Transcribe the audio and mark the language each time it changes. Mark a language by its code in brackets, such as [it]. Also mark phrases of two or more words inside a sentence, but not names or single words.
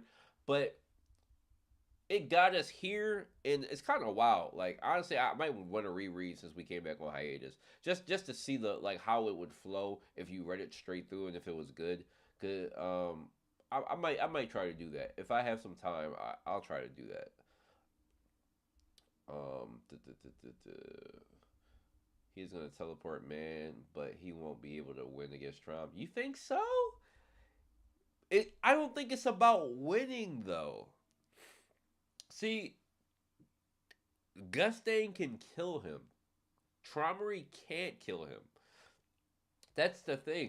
[en] But it got us here, and it's kind of wild. Like honestly, I might want to reread since we came back on hiatus, just to see the like how it would flow if you read it straight through and if it was good. Good. I might try to do that if I have some time. I'll try to do that. Um, duh, duh, duh, duh, duh. He's gonna teleport man, but he won't be able to win against Trump. You think so? I don't think it's about winning though. See, Gustain can kill him. Traumery can't kill him. That's the thing.